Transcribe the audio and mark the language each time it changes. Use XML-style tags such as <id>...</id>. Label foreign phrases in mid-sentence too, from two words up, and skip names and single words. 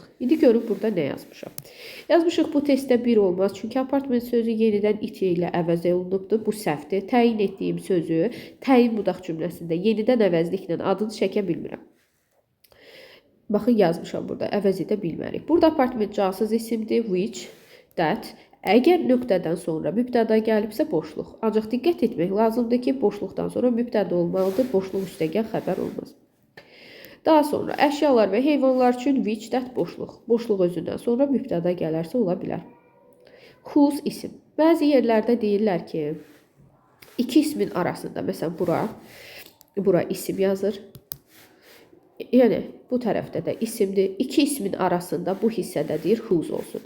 <az>İndi görün burada nə yazmışam. Yazmışıq bu testdə 1 olmaz. Çünki apartment sözü yenidən it ilə əvəz olunubdur. Bu səhvdir. Təyin etdiyim sözü təyin budaq cümləsində yenidən əvəzliklə adını çəkə bilmirəm. Baxın, yazmışam burada. Əvəz edə bilmərik. Burada apartment cansız isimdir.</az> <en>Which, that.</en> <az>Əgər nöqtədən sonra mübtəda gəlibsə boşluq. Ancaq diqqət etmək lazımdır ki, boşluqdan sonra mübtəda olmalıdır. Boşluq üstəgəl xəbər olmaz. Daha sonra əşyalar və heyvanlar üçün</az> <en>which, that</en> <az>boşluq. Boşluq özündən sonra mübtəda gələrsə ola bilər. Whose isim. Bəzi yerlərdə deyirlər ki, 2 ismin arasında, məsələn bura isim yazır. Yəni, bu tərəfdə də isimdir. 2 ismin arasında bu hissədə deyir whose olsun.</az>